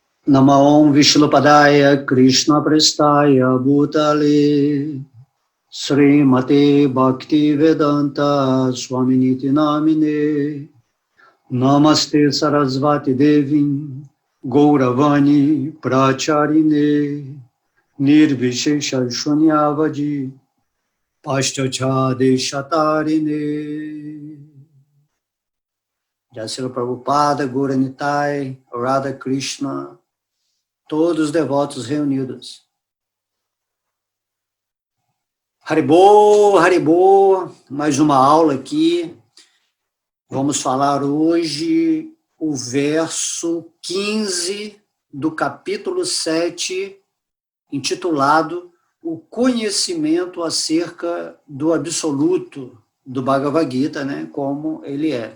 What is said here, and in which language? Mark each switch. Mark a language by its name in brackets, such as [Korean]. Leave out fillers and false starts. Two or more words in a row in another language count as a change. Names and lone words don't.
[Sanskrit] Namo Om Vishnupadaya Krishna Prestaya Bhutale Srimate Bhakti Vedanta Swaminiti Namine Namaste Sarasvati Devim Gauravani Pracharine Nirvishesha Shunyavadi Paschachade Shatarine. Jai Prabhupada, Gaura Nitai, Radha Krishna, [Portuguese] todos os devotos reunidos. Haribô, Haribô, mais uma aula aqui. Vamos falar hoje o verso 15 do capítulo 7, intitulado O Conhecimento acerca do Absoluto do Bhagavad Gita, né, como ele é.